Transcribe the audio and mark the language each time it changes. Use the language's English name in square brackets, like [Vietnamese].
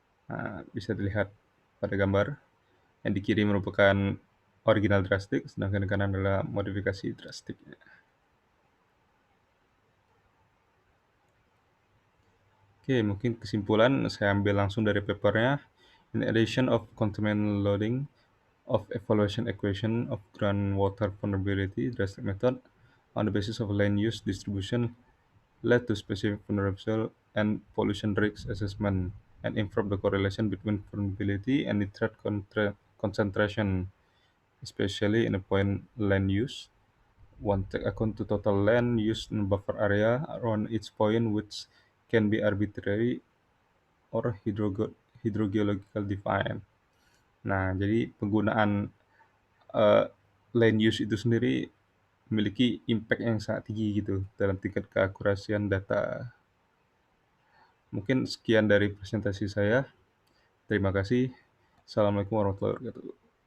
[Indonesian] Nah, bisa dilihat pada gambar. Yang di kiri merupakan original drastik, sedangkan di kanan adalah modifikasi drastiknya. Oke, mungkin kesimpulan saya ambil langsung dari papernya. [English] In addition of contaminant loading of evaluation equation of groundwater vulnerability drastic method on the basis of land use distribution led to specific vulnerability and pollution risk assessment and improve the correlation between vulnerability and nitrate concentration, especially in a point land use. One take account to total land use in buffer area around each point, which can be arbitrary or hydrogeological defined. [Indonesian] Nah, jadi penggunaan uh, land use itu sendiri memiliki impact yang sangat tinggi gitu dalam tingkat keakurasian data. Mungkin sekian dari presentasi saya. Terima kasih. Assalamualaikum warahmatullahi wabarakatuh.